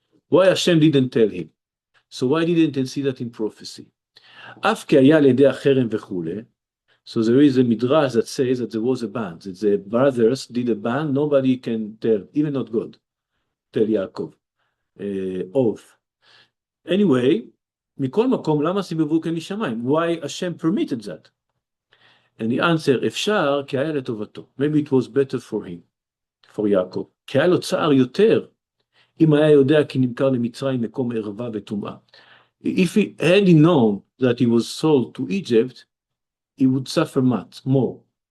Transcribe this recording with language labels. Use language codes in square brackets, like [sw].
[en] Why Hashem didn't tell him? So why didn't he see that in prophecy? [he] אף כי היה על ידי החרם וכולי, [en] so there is a midrash that says that there was a ban, that the brothers did a ban, nobody can tell, even not God, tell Yaakov, oath. Anyway, [he] מכל מקום, למה סיבבו כן משמיים? [en] Why Hashem permitted that? And the answer, [he] אפשר, כי היה לטובתו. [en] Maybe it was better for him, for יעקב. [he] כי היה לו צער יותר, אם היה יודע כי נמכר למצרים מקום ערווה וטומאה. [en] If he had known that he was sold to Egypt, he would suffer much more.